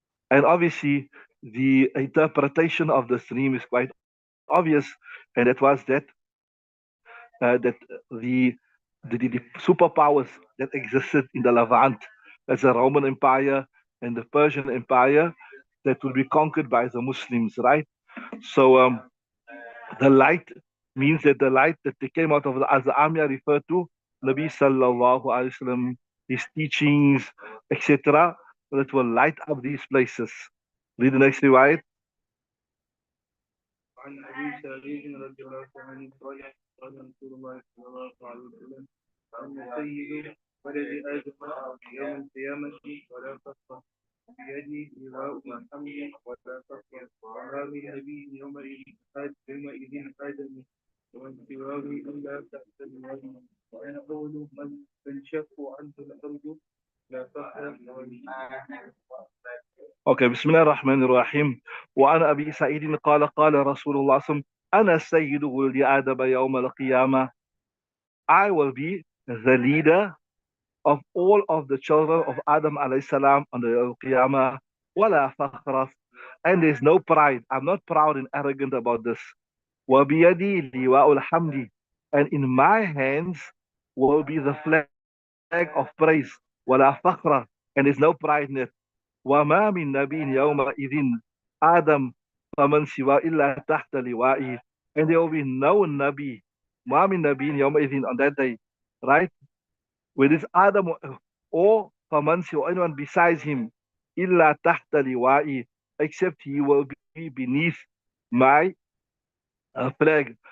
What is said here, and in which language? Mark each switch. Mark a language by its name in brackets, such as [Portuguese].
[English] And obviously, the interpretation of this dream is quite obvious, and that was that the superpowers that existed in the Levant, as the Roman Empire and the Persian Empire, that will be conquered by the Muslims, right? So the light means that the light that they came out of as the army are referred to, Nabi sallallahu alaihi wasallam, his teachings, etc., that will light up these places. Read the next riwayat. [Arabic] عن أبي سعيد رضي الله عنه قال قال رسول الله صلى الله عليه وسلم أنا سيد ولد آدم يوم القيامة ولا فخر بيدي لواء الحمد ولا فخر وما من نبي يومئذ آدم ومن سواه إلا تحت الوادي وأنا أول من تنشق عنه الأرض لا فخر Okay, بسم الله الرحمن الرحيم. وعن أبي سعيد قال قال رسول الله صلى الله عليه وسلم أنا سيد ولد آدم يوم القيامة. [English] I will be the leader of all of the children of Adam alayhi salam on the Qiyamah. [Arabic] ولا فخر. [English] And there's no pride. I'm not proud and arrogant about this. [Arabic] وبيدي لواء الحمد. [English] And in my hands will be the flag of praise. [Arabic] ولا فخر. [English] And there's no pride in it. [Arabic] وما من نبي يومئذ آدم فمن سوى إلا تحت لوائه. [English] And there will be no Nabi, [Arabic] ما من نبي يومئذ [English] on that day, right? With this Adam or [Arabic] فمن سوى [English] anyone besides him [Arabic] إلا تحت لوائه, [English] except he will be beneath my flag.